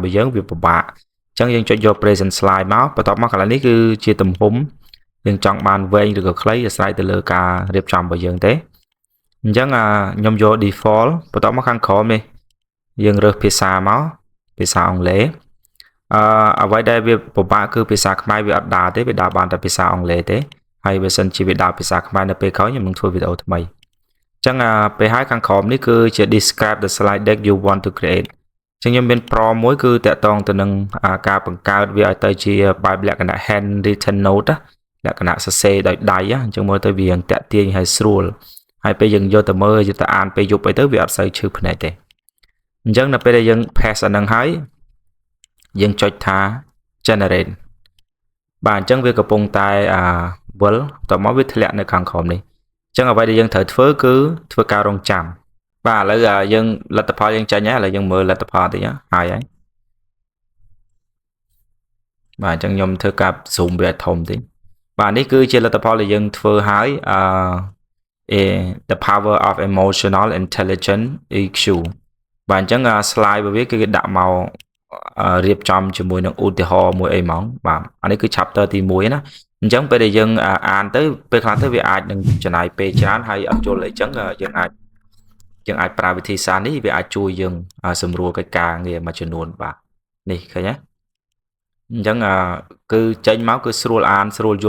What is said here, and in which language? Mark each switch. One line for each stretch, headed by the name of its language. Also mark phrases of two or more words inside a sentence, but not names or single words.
Khmer: របស់យើងវាពិបាកអញ្ចឹងយើងចុចយក
English: present slide
Khmer: មកបន្ទាប់មកកន្លែងនេះគឺជាទំហំយើងចង់បានវែងឬក៏ខ្លីអាស្រ័យទៅលើការរៀបចំរបស់យើងទេអញ្ចឹងខ្ញុំយក default បន្ទាប់មកខាងក្រោមនេះយើងរើសភាសាមកភាសាអង់គ្លេសអ្វីដែលវា ពិបាកគឺភាសាខ្មែរវាអត់ដើរទេវាដើរបានតែភាសាអង់គ្លេសទេហើយបើសិនជាវាដើរភាសាខ្មែរនៅពេលក្រោយខ្ញុំនឹងធ្វើវីដេអូថ្មីអញ្ចឹងពេលហើយខាងក្រោមនេះគឺជា
English: describe the slide deck you want to create
Khmer: អញ្ចឹងខ្ញុំមាន prompt មួយគឺតាក់ទងទៅនឹងការបង្កើតវាឲ្យទៅជាបែបលក្ខណៈ
English: handwritten note
Khmer: លក្ខណៈសរសេរ ដោយដៃអញ្ចឹងមើលទៅវាតាក់ទាញហើយស្រួលហើយពេលយើងយកទៅមើលយកទៅអានពេលយប់អីទៅ វាអត់សូវឈឺភ្នែកទេអញ្ចឹងនៅពេលដែលយើង pass អានឹងហើយយើងចុចថា generate បាទអញ្ចឹងវាកំពុងតែវិលតមកវាធ្លាក់នៅខាងក្រោមនេះអញ្ចឹងអ្វីដែលយើងត្រូវធ្វើគឺធ្វើការរងចាំបាទឥឡូវយើងលទ្ធផលយើងចេញហើយឥឡូវយើងមើលលទ្ធផលតិចហើយបាទអញ្ចឹងខ្ញុំធ្វើការ zoom វាធំតិចបាទនេះគឺជាលទ្ធផលដែលយើងធ្វើហើយ
English: the power of emotional intelligence EQ
Khmer: បាទអញ្ចឹង slide របស់វាគឺគេដាក់មករៀបចំជាមួយនឹងឧទាហរណ៍មួយអីហ្មងបាទអានេះគឺ chapter ទី1ណាអញ្ចឹងពេលដែលយើងអានទៅពេលខ្លះទៅវាអាចនឹងចំណាយពេលច្រើនហើយអត់យល់ អីចឹងយើងអាចប្រើវិធីសាស្ត្រនេះវាអាចជួយយើងសម្រួលកិច្ចការងារមួយចំនួនបាទនេះឃើញទេអញ្ចឹងគឺចេញមកគឺស្រួលអានស្រួលយ